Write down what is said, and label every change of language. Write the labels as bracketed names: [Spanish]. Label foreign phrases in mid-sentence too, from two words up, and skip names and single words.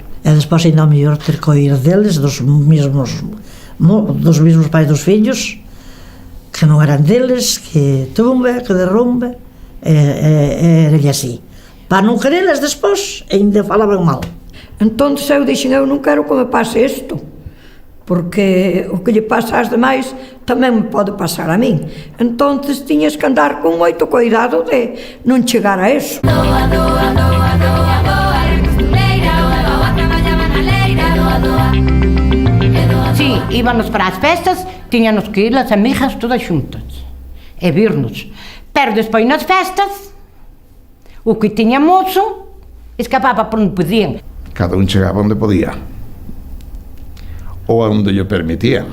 [Galician] E despois ainda mellor ter que oír deles, dos mesmos pais dos fillos, que non eran deles, que tumbe, que derrumbe, era así. Para non querelas despois, ainda falaban mal. Entón eu dixen, eu non quero que me pase isto, porque o que lle pasa ás demais tamén me pode pasar a min. Entón tiñas que andar con moito cuidado de non chegar a eso. Doa, doa, doa, doa, doa, era costureira, doa, traballaba na leira, doa, doa, e doa, doa. Sí, íbamos para as festas, tiñanos que ir as amigas todas xuntas e virnos. Pero despois nas festas, o que tiña mozo escapaba por onde podían. Cada un chegaba onde podía, ou a onde lle permitían.